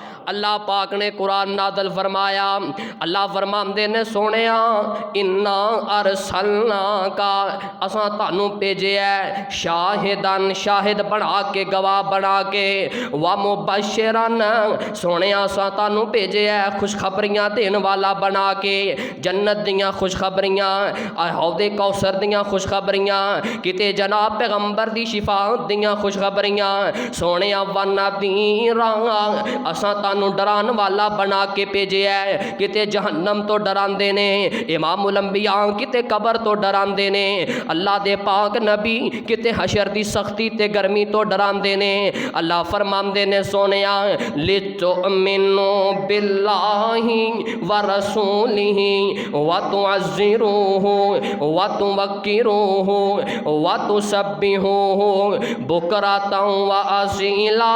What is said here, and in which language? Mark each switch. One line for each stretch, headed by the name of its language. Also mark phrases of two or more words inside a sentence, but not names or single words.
Punjabi: اللہ پاک نے قرآن نازل فرمایا، اللہ فرماندے نے سونیا
Arabic: انا ارسلنا کا،
Punjabi: اساں تانوں بھیجیا ہے شاہدن، شاہد بنا کے، گواہ بنا کے، ومبشرن، سونیا اساں تانوں بھیجیا ہے خوشخبریاں دین والا بنا کے، جنت دیاں خوشخبریاں، حوض کوثر دیاں خوشخبریاں، کتے جناب پیغمبر دی شفاعت دیاں خوشخبریاں، سونیا ونذیرا، اساں تانوں ڈران والا بنا کے بھیجیا ہے، کتے جہنم تو ڈراندے نے امام الانبیاء، کتے قبر تو ڈراندے نے اللہ دے پاک نبی، کتے حشر دی سختی تے گرمی تو ڈراندے نے۔ اللہ فرماندے نے سونیا
Arabic: لتؤمنوا باللہ ورسولہ وتعزروہ وتوقروہ وتسبحوہ بکرۃ واصیلا،